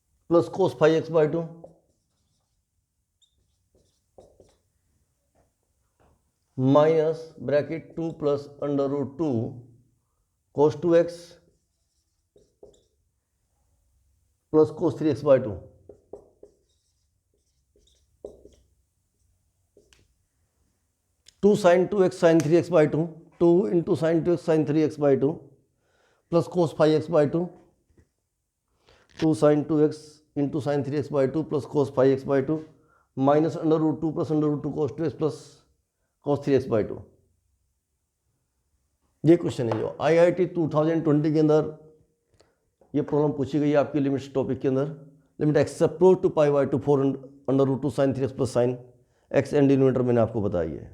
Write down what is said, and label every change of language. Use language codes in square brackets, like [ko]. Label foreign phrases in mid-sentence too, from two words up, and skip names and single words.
[en] plus cos 5x/2 minus bracket 2 plus √2 cos 2x plus cos 3x/2. 2 sin 2x sin 3x/2, 2 into sin 2x sin 3x/2 plus cos 5x/2, 2 sin 2x into sin 3x/2 plus cos 5x/2 minus √2 plus √2 cos 2x plus cos 3x/2। [hi] ये क्वेश्चन है जो IIT 2020 के अंदर ये प्रॉब्लम पूछी गई है आपकी [en] limits topic [hi] के अंदर। [en] limit x approach to π/2 4 √2 sin 3x plus sin x and denominator [hi] मैंने आपको बताई है।